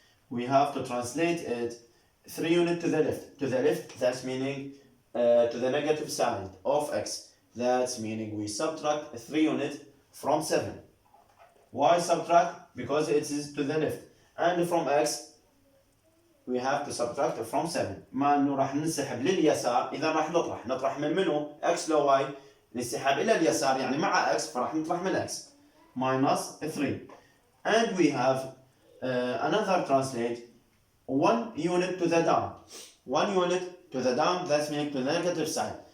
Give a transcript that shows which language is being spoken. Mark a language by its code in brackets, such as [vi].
[en] We have to translate it 3 units to the left. To the left, that's meaning to the negative side of x. That's meaning we subtract 3 units from 7. Why subtract? Because it is to the left. And from x, we have to subtract from 7. [ar] ما انه راح ننسحب لليسار، اذا راح نطرح من منو؟ x لو y، الانسحاب الى اليسار يعني مع x، فراح نطرح من x [en] minus 3. And we have another translate 1 unit to the down. 1 unit to the down, that's meaning to the negative side.